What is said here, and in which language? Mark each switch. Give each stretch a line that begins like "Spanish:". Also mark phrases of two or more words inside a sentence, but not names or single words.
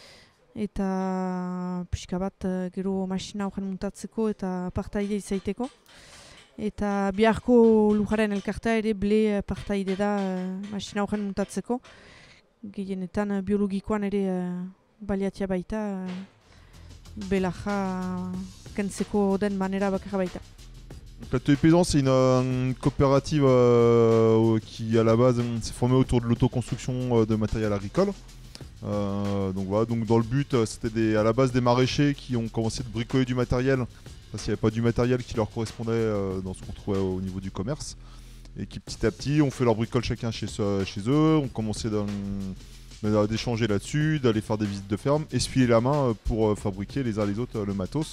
Basque: Eta pixka bat gero masina horren muntatzeko eta partaide izaiteko. Eta biharko lujaren elkartea ere ble partaide da masina horren muntatzeko. Gehienetan biologikoan ere baliatia baita, belaja kentzeko den manera bakarra baita.
French: L'atelier paysan, c'est une coopérative qui à la base s'est formée autour de l'autoconstruction de matériel agricole. Donc voilà, donc dans le but, c'était à la base des maraîchers qui ont commencé de bricoler du matériel parce qu'il n'y avait pas du matériel qui leur correspondait dans ce qu'on trouvait au niveau du commerce, et qui petit à petit ont fait leur bricole chacun chez eux, ont commencé d'échanger là-dessus, d'aller faire des visites de ferme, essuyer la main pour fabriquer les uns les autres le matos.